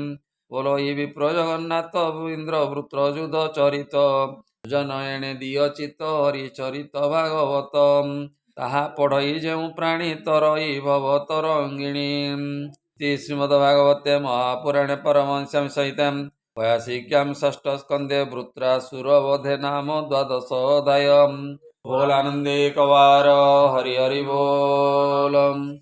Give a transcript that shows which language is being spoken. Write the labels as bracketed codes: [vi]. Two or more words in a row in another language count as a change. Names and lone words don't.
[or] ବୋଲ ଇ ବିପ୍ର ଜଗନ୍ନାଥ ଇନ୍ଦ୍ର ବୃତ୍ର ଯୁଧ ଚରିତ, ଜନ ଏଣେ ଦିଅ ଚିତ ହରି ଚରିତ ଭାଗବତ, ତାହା ପଢ଼ଇ ଯେଉଁ ପ୍ରାଣୀ ତରଇ ଭବ ତରଙ୍ଗିଣୀ। [sa] ଶ୍ରୀମଦ ଭାଗବତେ ମହାପୁରାଣେ ପରମହଂସ୍ୟାଂ ସହିତାଂ वयासिक्यां षष्ठ स्कंदे वृत्रासुर वधे नाम द्वादश अध्याय। [or] ବୋଲ ଆନନ୍ଦେ କବାର ହରି ହରି ବୋଲ।